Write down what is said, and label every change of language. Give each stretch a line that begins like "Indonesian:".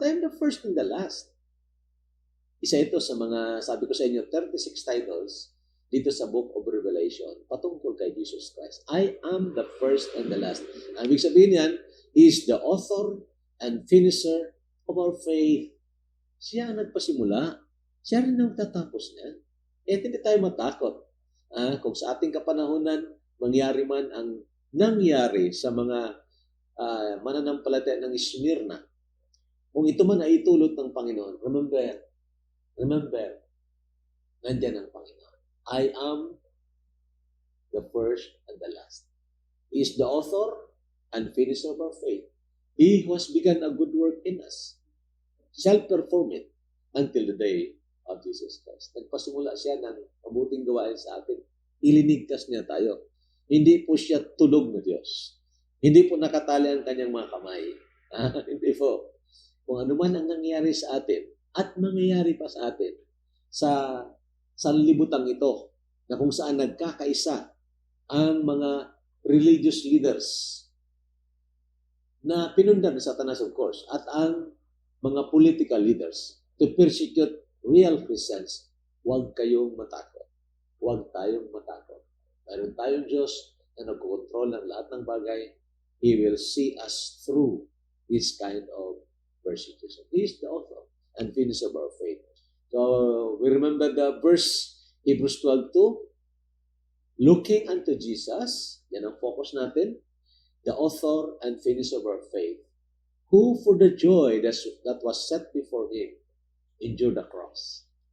English: I am the first and the last.
Filipino: Isa ito sa mga, sabi ko sa inyo, 36 titles dito sa Book of Revelation patungkol kay Jesus Christ.
English: I am the first and the last.
Filipino: Ang ibig sabihin yan,
English: He is the author and finisher of our faith.
Filipino: Siya ang nagpasimula. Siya rin ang tatapos niyan. Hindi tayo matakot. Kung sa ating kapanahonan, mangyari man ang nangyari sa mga mananampalataya ng Smyrna, kung ito man ay itulot ng Panginoon, remember, nandyan ang Panginoon.
English: I am the first and the last. He is the author and finisher of our faith. He who has begun a good work in us shall perform it until the day of Jesus Christ.
Filipino: Nagpasimula siya ng mabuting gawain sa atin. Ilinigtas niya tayo. Hindi po siya tulog na Diyos. Hindi po nakatali ang kanyang mga kamay. Hindi po. Kung ano man ang nangyari sa atin at mangyayari pa sa atin sa sanlibutang ito na kung saan nagkakaisa ang mga religious leaders na pinundan ni Satanas,
English: of course,
Filipino: at ang mga
English: political leaders to persecute real Christians.
Filipino: Huwag kayong matakot. Huwag tayong matakot. Mayroon tayong Diyos na nagkokontrol ng lahat ng bagay.
English: He will see us through this kind of persecution. He is the author and finisher of our faith. So, we remember the verse, Hebrews 12:2, looking unto Jesus,
Filipino: yan ang focus natin,
English: the author and finisher of our faith, who for the joy that was set before him, endured the cross.